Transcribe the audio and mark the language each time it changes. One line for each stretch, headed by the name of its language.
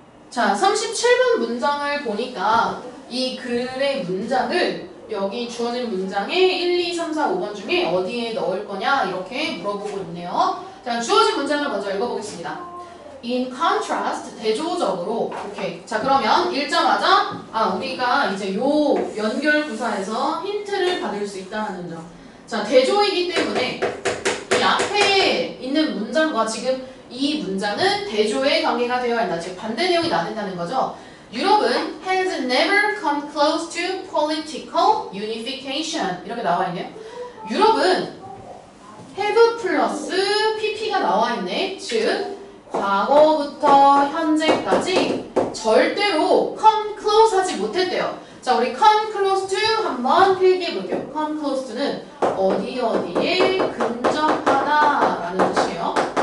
Korean: 자, 37번 문장을 보니까 이 글의 문장을 여기 주어진 문장에 1, 2, 3, 4, 5번 중에 어디에 넣을 거냐 이렇게 물어보고 있네요. 자, 주어진 문장을 먼저 읽어보겠습니다.
English: In contrast,
Korean: 대조적으로. 오케이. 자, 그러면 읽자마자 우리가 이제 요 연결 부사에서 힌트를 받을 수 있다는 점. 자, 대조이기 때문에 이 앞에 있는 문장과 지금 이 문장은 대조의 관계가 되어야 한다. 즉 반대 내용이 나된다는 거죠. 유럽은
English: has never come close to political unification.
Korean: 이렇게 나와 있네요. 유럽은 have 플러스 pp가 나와 있네. 즉 과거부터 현재까지 절대로 come close 하지 못했대요. 자, 우리
English: come close to
Korean: 한번 필기해 볼게요. come close to는 어디에 근접하다 라는 뜻이에요.